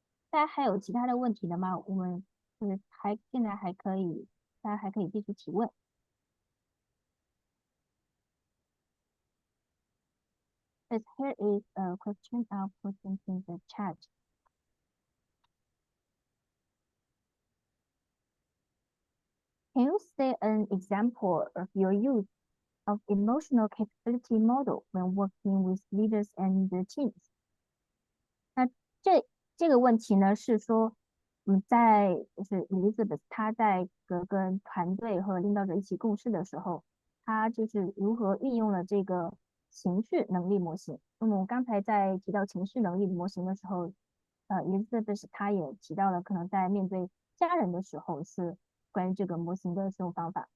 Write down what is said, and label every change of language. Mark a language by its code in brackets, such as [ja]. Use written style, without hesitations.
[zh] 大家还有其他的问题的吗？我们现在还可以，大家还可以继续提问。 [en] Yes, here is a question I'll put into the chat. Can you say an example of your use of emotional capability model when working with leaders and teams? [zh] 那这个问题呢，是说，就是 Elizabeth 她在跟团队和领导者一起共事的时候，她就是如何运用了这个情绪能力模型。那么我刚才在提到情绪能力模型的时候，Elizabeth 她也提到了可能在面对家人的时候是关于这个模型的使用方法。